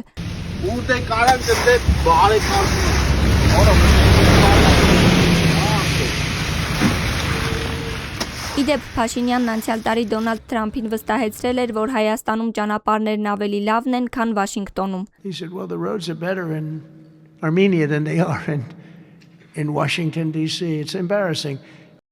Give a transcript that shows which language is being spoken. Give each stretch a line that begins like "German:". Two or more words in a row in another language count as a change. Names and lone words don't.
Armenian: Ուր դե կարան դե բարեկարգում։ Իդեպ Փաշինյանն անցյալ տարի Դոնալդ Թրամփին վստահեցրել էր, որ Հայաստանում ճանապարհներն ավելի լավն են, քան Վաշինգտոնում։
English: He said, well, the roads are better in Armenia than they are in Washington, D.C. It's embarrassing.